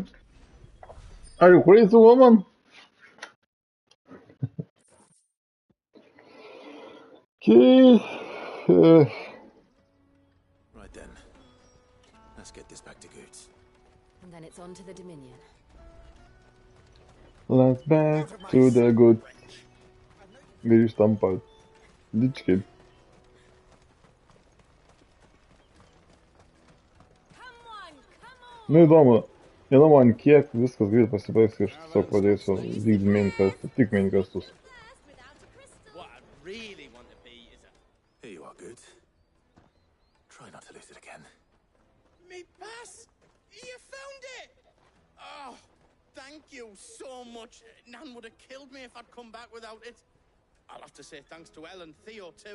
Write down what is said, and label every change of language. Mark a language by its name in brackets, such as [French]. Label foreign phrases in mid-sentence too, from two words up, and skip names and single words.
[English] Are you crazy, woman? Okay. Right then. Let's get this back to Goots. And then it's on to the Dominion. Let's back to the good. [Lithuanian] Grįžtam pat. Dičkiai. Nu įdomu, kiek viskas greit pasibaigs, kai aš tiesiog pradėsiu vykdyti [English] main questą, [Lithuanian] tik [English] main questus. What I really want to be is a... Here you are, Goots. Try not to lose it again. Me pass! You found it! Oh, thank you so much. Nan would have killed me if I'd come back without it. I'll have to say thanks to Elle and Theo, too.